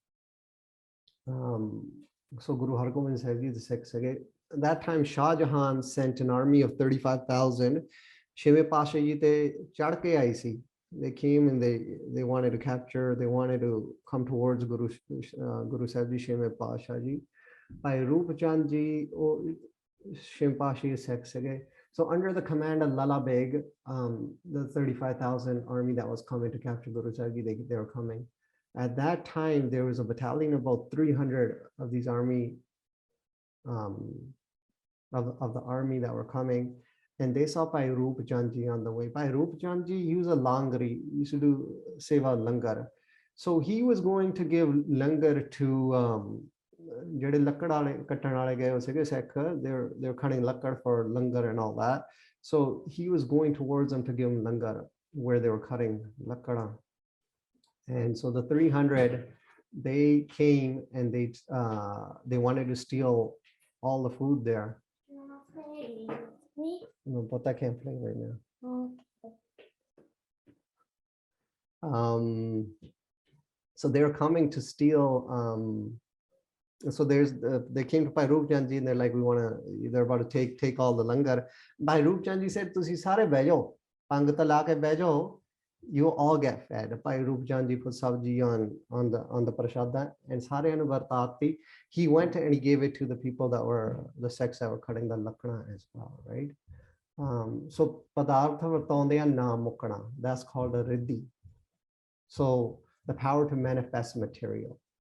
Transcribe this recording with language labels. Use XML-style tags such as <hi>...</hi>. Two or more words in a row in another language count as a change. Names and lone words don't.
<pa>So Guru Hargobind Sahib ji the ਸਿੱਖ ਸੀਗੇ।</pa> <en>That time Shah Jahan sent an army of 35,000</en> <pa>ਛੇਵੇਂ ਪਾਤਸ਼ਾਹ ਜੀ ਤੇ ਚੜ ਕੇ ਆਈ ਸੀ।</pa> <en>They came and they wanted to capture, they wanted to come towards Guru Sahib ji</en> <pa>ਛੇਵੇਂ ਪਾਤਸ਼ਾਹ ਜੀ। ਭਾਈ ਰੂਪ ਚੰਦ ਜੀ ਉਹ ਛੇਵੇਂ ਪਾਤਸ਼ਾਹ ਜੀ ਸਿੱਖ ਸੀਗੇ।</pa> <en>So under the command of Lala Beg, the 35,000 army that was coming to capture Guru Sahib Ji, they were coming. At that time, there was a battalion of about 300 of these army, of the army that were coming, and they saw Bhai Roop Chand Ji on the way. Bhai Roop Chand Ji, he was a langari, he used to do seva langar. So he was going to give langar to</en> <pa>ਜਿਹੜੇ ਲੱਕੜ ਵਾਲੇ ਕੱਟਣ ਵਾਲੇ ਗਏ ਸੀਗੇ ਸਿੱਖ,</pa> <en>they're cutting ਲੱਕੜ for langar and all that. So he was going towards them to give them langar where they were cutting ਲੱਕੜਾਂ. And so the 300, they came and they wanted to steal all the food there. No, but I can't play right now. So they're coming to steal. So they came to Bhai Roop Chand Ji and they're like, they're about to take all the langar.</en> <pa>Bhai Roop Chand Ji said, "ਤੁਸੀਂ ਸਾਰੇ ਬਹਿ ਜਾਓ, ਪੰਗਤ ਲਾ ਕੇ ਬਹਿ ਜਾਓ,</pa> <en>you all get fed." Bhai Roop Chand Ji put sabji on the prasada and</en> <pa>ਸਾਰਿਆਂ ਨੂੰ ਵਰਤਾਤੀ.</pa> <en>He went and he gave it to the people that were the sects that were cutting the lakna as well, right? So</en> <pa>ਪਦਾਰਥ ਵਰਤਾਉਂਦਿਆਂ ਨਾ ਮੁਕਣਾ,</pa> <en>that's called a riddhi. So the power to manifest material.</en>